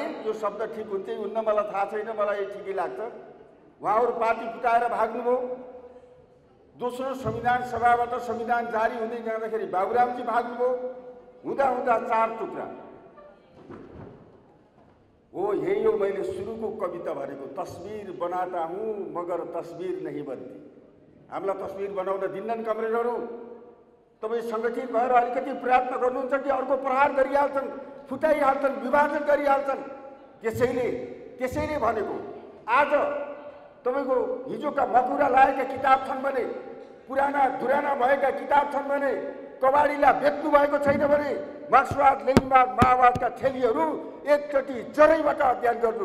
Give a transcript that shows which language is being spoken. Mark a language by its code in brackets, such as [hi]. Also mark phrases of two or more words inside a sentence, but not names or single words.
[ne] यो शब्द ठिक हुन्छ हुन्न मलाई थाहा छैन, मलाई ठिकै लाग्छ। उहाँहरू पार्टी फुटाएर भाग्नुभयो। दोस्रो संविधान सभाबाट संविधान जारी हुँदै जाँदाखेरि बाबुरामजी भाग्नुभयो। हुँदा हुँदा 4 टुक्रा हो। यही हो मैले सुरुको कविता भनेको, [hi] तस्वीर बनाता हूँ मगर तस्वीर नहीं बनती। [ne] हामीलाई तस्वीर बनाउन दिन्नन् कमरेडहरू। तपाईँ सङ्गठित भएर अलिकति प्रयत्न गर्नुहुन्छ कि अर्को प्रहार गरिहाल्छन्, फुटाइहाल्छन्, विभाजन गरिहाल्छन्। त्यसैले भनेको आज तपाईँको हिजोका मकुरा लागेका किताब छन् भने, पुराना धुराना भएका किताब छन् भने, कबाडीलाई बेच्नु भएको छैन भने मार्क्सवाद लेनिनवाद माओवादका थेलीहरू एकचोटि जरैबाट अध्ययन गर्नुहोस्।